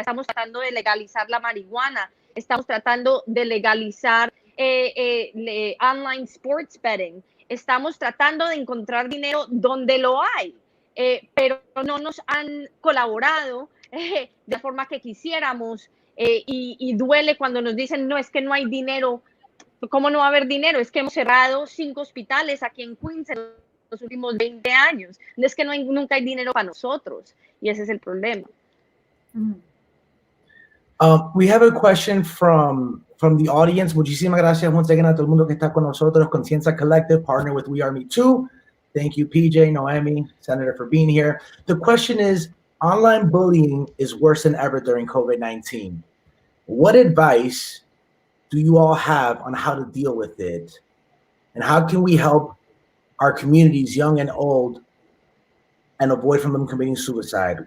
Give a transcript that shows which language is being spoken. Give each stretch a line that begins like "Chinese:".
Spanish: Estamos tratando de legalizar la marihuana, estamos tratando de legalizar
English: online sports betting,
Spanish: estamos tratando de encontrar dinero donde lo hay, pero no nos han colaborado de la forma que quisiéramos, y duele cuando nos dicen, no, es que no hay dinero. ¿Cómo no va a haber dinero? Es que hemos cerrado 5 hospitales aquí en Queens en los últimos 20 años. No es que nunca hay dinero para nosotros. Y ese es el problema.
English: We have a question from the audience.
Spanish: Muchísimas gracias
English: once again
Spanish: a todo el mundo que está con nosotros.
English: Conciencia Collective, partner with We Are Me Too. Thank you, PJ, Noemi, Senator, for being here. The question is, online bullying is worse than ever during COVID-19. What advice do you all have on how to deal with it? And how can we help our communities, young and old, and avoid from them committing suicide?